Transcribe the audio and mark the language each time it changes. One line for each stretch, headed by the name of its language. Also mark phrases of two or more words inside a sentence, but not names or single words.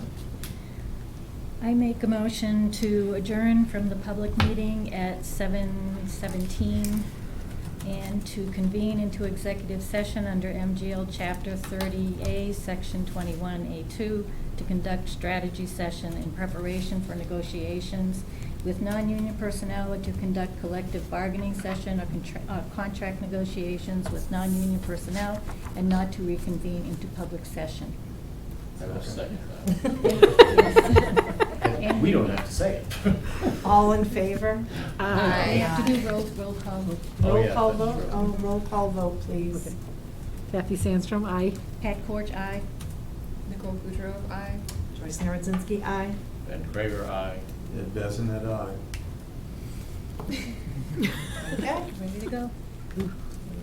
English: I make a motion to adjourn from the public meeting at 7:17 and to convene into executive session under MGL Chapter 30A, Section 21A2, to conduct strategy session in preparation for negotiations with non-union personnel, or to conduct collective bargaining session or contract negotiations with non-union personnel, and not to reconvene into public session. I will second that. And we don't have to say it. All in favor? We have to do roll call. Oh, Roll yeah, call that's vote? true. Oh, roll call vote, please. Okay. Kathy Sandstrom, aye. Pat Corch, aye. Nicole Kucherov, aye. Joyce Narodzinski, aye. Ben Craver, aye. Ed Besson, aye. Okay. Ready to go?